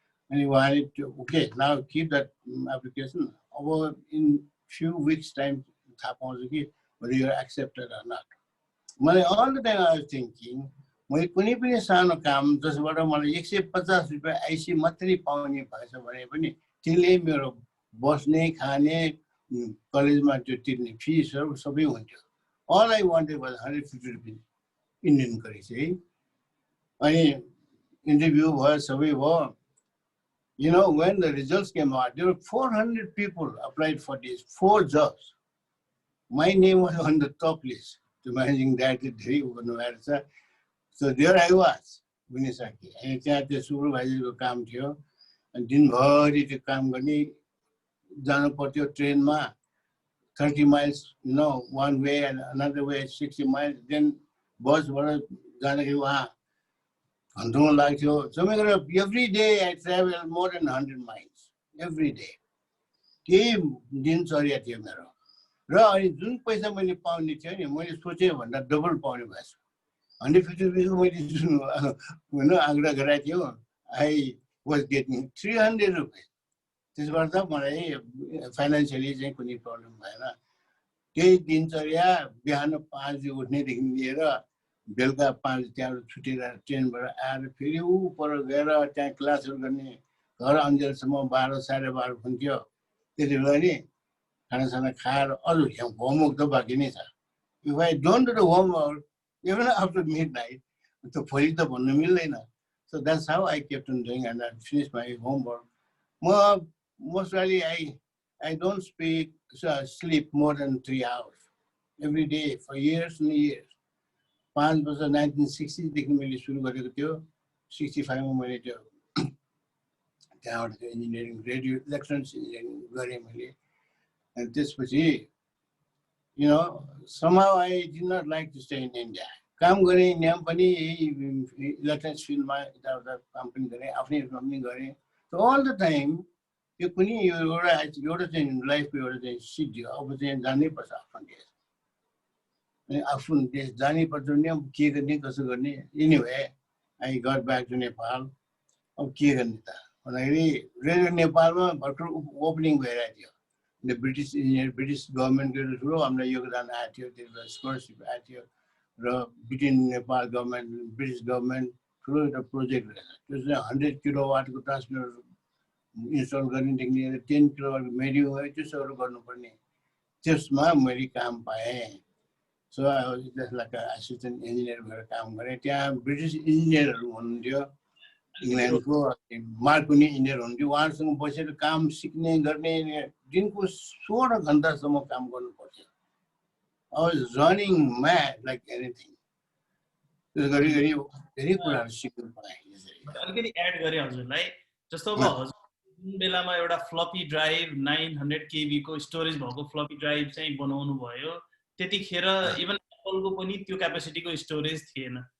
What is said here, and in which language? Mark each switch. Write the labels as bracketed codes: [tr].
[ne] अनि उहाँले त्यो [en] okay now keep that application अब in few weeks time थाहा पाउँछु कि you are accepted or not [ne] मलाई [en] all the time I was thinking [ne] मैले कुनै पनि सानो काम जसबाट मलाई 150 रुपियाँ आइसी मात्रै पाउने भएछ भने पनि त्यसले मेरो बस्ने खाने कलेजमा त्यो तिर्ने फिसहरू सबै हुन्थ्यो [en] all I wanted was 150 [ne] रुपियाँ इन्डियन करेन्सी है अनि इन्टरभ्यू भयो सबै भयो. [en] You know, when the results came out, there were 400 people applied for these 4 jobs. My name was on the top list to managing director. So there I was, बुनिसके. [ne] अनि त्यहाँ त्यो सुपरभाइजरको काम थियो. अनि दिनभरि त्यो काम गर्ने, जानु पर्थ्यो ट्रेनमा 30 miles, [en] one way and another way 60 miles. [ne] Then बसबाट जाँदाखेरि वहाँ घन्टौँ लाग्थ्यो. [en] So every day I travel more than 100 miles every day. [ne] त्यही दिनचर्या थियो मेरो. र अनि जुन पैसा मैले पाउने थियो नि, मैले सोचे भन्दा डबल पाउने भएछ. 150 रुपियाँको मैले जुन आग्रह गरेको थियो, [en] I was getting 300 rupees. [ne] त्यसबाट त मलाई फाइनान्सियली चाहिँ कुनै प्रब्लम भएन. त्यही दिनचर्या बिहान 5 बजे उठ्नेदेखि लिएर बेलुका 5 त्यहाँबाट छुटेर ट्रेनबाट आएर फेरि ऊ पर गएर त्यहाँ क्लासहरू गर्ने, घर अन्जेलसम्म 12 साढे 12 हुन्थ्यो. त्यति बेला नि खानासाना खाएर अरू होमवर्क त बाँकी नै छ. [en] If I don't do the homework, even after midnight, [ne] त भोलि त भन्नु मिल्दैन. [en] So that's how I kept on doing, and I finished my homework. Mostly I don't sleep more than 3 hours every day for years and years. [ne] 5 वर्ष 1960 देखि मैले सुरु गरेको थियो. 65 मा मैले त्यो त्यहाँबाट इन्जिनियरिङ रेडियो इलेक्ट्रोनिक्स इन्जिनियरिङ गरेँ मैले. अनि त्यसपछि [en] somehow I did not like to stay in India. [ne] काम गरेँ यहाँ पनि इलेक्ट्रोनिक्स फिल्डमा यताउता काम पनि गरेँ, आफ्नै कम्पनी गरेँ. [en] So all the time [ne] यो कुनै एउटा चाहिँ लाइफको एउटा चाहिँ सिद्धियो. अब चाहिँ जानै पर्छ आफ्नो देश. अनि आफ्नो देश जानै पर्छ नि, अब के गर्ने कसो गर्ने. [en] Anyway, I got back to Nepal. [ne] अब के गर्ने त भन्दाखेरि रेडियो नेपालमा भर्खर ओपनिङ भइरहेको थियो. ब्रिटिस गभर्मेन्टको ठुलो हामीलाई योगदान आएको थियो. त्यसमा स्कलरसिप आएको थियो र बिटिन नेपाल गभर्मेन्ट ब्रिटिस गभर्मेन्ट ठुलो एउटा प्रोजेक्ट रहेछ. त्यो चाहिँ 100 किलोवाटको ट्रान्समिटर इन्स्टल गर्नेदेखि लिएर 10 किलोवाटको मेडियो है त्यसोहरू गर्नुपर्ने. त्यसमा मैले काम पाएँ. सो त्यसलाई एसिस्टेन्ट इन्जिनियर भएर काम गरेँ. त्यहाँ ब्रिटिस इन्जिनियरहरू हुनुहुन्थ्यो, इङ्ल्यान्डको मार्कोनी इन्जिनियर हुनुहुन्थ्यो. उहाँहरूसँग बसेर काम सिक्ने गर्ने, दिनको 16 घन्टासम्म काम गर्नु पर्थ्यो. [en] I was running mad like anything. [ne] त्यसो गरी धेरै कुराहरू सिक्नु पाएँ. अलिकति एड गरेँ हजुरलाई. जस्तो अब हजुर जुन बेलामा एउटा फ्लपी ड्राइभ 900 KB को स्टोरेज भएको फ्लपी ड्राइभ चाहिँ बनाउनु भयो, त्यतिखेर इभन एप्पलको पनि त्यो क्यापेसिटीको स्टोरेज थिएन.